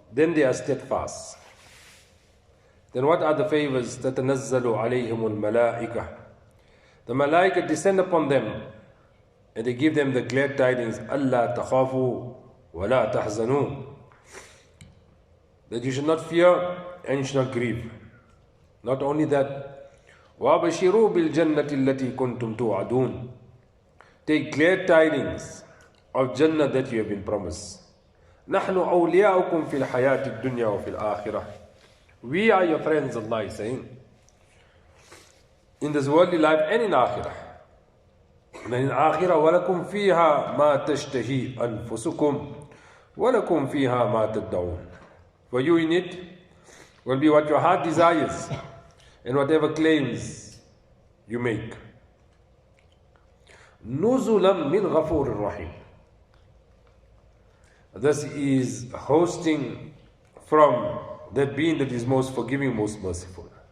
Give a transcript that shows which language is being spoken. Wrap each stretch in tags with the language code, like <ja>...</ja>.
<en>Then they are steadfast. Then what are the favors?</en> <ar>تَتَنَزَّلُ عَلَيْهِمُ الْمَلَائِكَةِ.</ar> <en>The malaika descend upon them and they give them the glad tidings,</en> <ar>أَلَّا تَخَافُوا وَلَا تَحْزَنُوا.</ar> <en>That you should not fear and you should not grieve. Not only that,</en> <ar>وَابَشِرُوا بِالْجَنَّةِ الَّتِي كُنْتُمْ تُوعَدُونَ.</ar> <en>Take glad tidings of Jannah that you have been promised.</en> <ar>نَحْنُ أَوْلِيَاؤُكُمْ فِي الْحَيَاةِ الدُّنْيَا وَفِي الْآخِرَةِ.</ar> <en>We are your friends, Allah is saying, in this worldly life and in Akhirah. And then in Akhirah,</en> <ar>وَلَكُمْ فِيهَا مَا تَشْتَهِي أَنفُسُكُمْ وَلَكُمْ فِيهَا مَا تَدَّعُونَ.</ar> <en>For you in it will be what your heart desires and whatever claims you make.</en> <ar>نُزُلًا مِّنْ غَفُورٍ رَحِيمٍ.</ar> <en>This is hosting from that being that is most forgiving, most merciful.</en>